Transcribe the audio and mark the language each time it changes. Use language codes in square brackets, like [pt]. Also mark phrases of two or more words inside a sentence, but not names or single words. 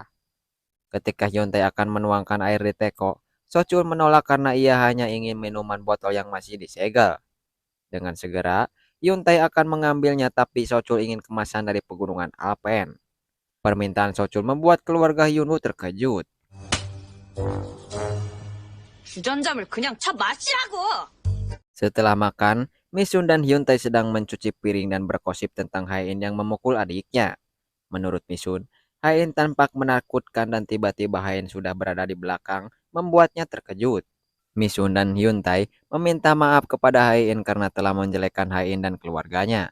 [id] Ketika Hyun Tae akan menuangkan air di teko, Sochul menolak karena ia hanya ingin minuman botol yang masih disegel. Dengan segera, Hyun Tae akan mengambilnya tapi Sochul ingin kemasan dari pegunungan Alpen. Permintaan Sochul membuat keluarga Hyunwoo terkejut. [ko] 주전자물 그냥 쳐 마시라고! [id] Setelah makan, Misun dan Hyun Tae sedang mencuci piring dan bergosip tentang Hae-in yang memukul adiknya. Menurut Misun, Hae-in tampak menakutkan dan tiba-tiba Hae-in sudah berada di belakang, membuatnya terkejut. Misun dan Hyun Tae meminta maaf kepada Hae-in karena telah menjelekkan Hae-in dan keluarganya.